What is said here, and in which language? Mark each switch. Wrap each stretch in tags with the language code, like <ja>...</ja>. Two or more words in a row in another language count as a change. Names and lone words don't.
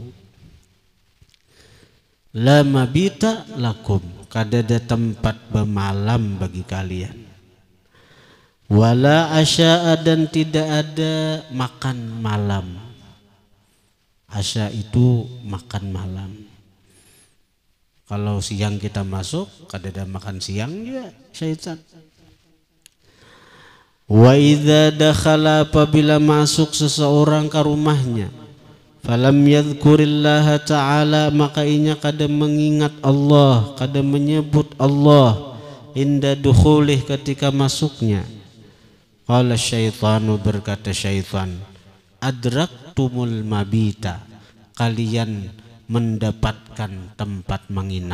<ar>لا مبيت لكم,</ar> <bjn>kadada tempat bermalam bagi kalian.</bjn> <ar>ولا عشاء,</ar> <bjn>dan tidak ada makan malam. Asya itu makan malam. Kalau siang kita masuk, kadada makan siang juga syaitan.</bjn> <ar>وإذا دخل,</ar> <bjn>apabila masuk seseorang ke rumahnya,</bjn> <ar>فلم يذكر الله تعالى,</ar> <bjn>maka inya kada mengingat Allah, kada menyebut Allah,</bjn> <ar>عند دخوله,</ar> <bjn>ketika masuknya.</bjn> <ar>قال الشيطان,</ar> <bjn>berkata syaitan,</bjn> <ar>أدركتم المبيت,</ar> <bjn>kalian mendapatkan tempat menginap.</bjn>